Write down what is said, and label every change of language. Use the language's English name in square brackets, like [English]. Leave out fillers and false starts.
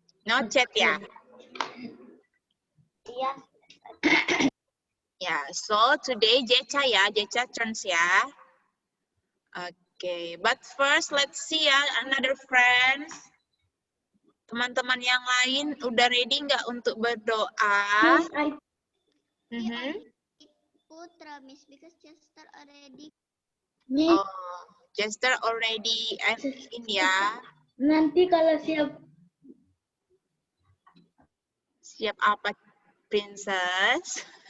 [English] No chat ya? [Indonesian] Iya. [English] Ya, so today Jecha ya, Jecha turns ya. Okay, but first let's see ya, another friends. [Indonesian] Teman-teman yang lain udah ready nggak untuk berdoa? [English] Miss, Putra, Miss, because Chester already. Miss, Oh, Chester already in ya. [Indonesian] nanti kalau siap Siap apa, Princess?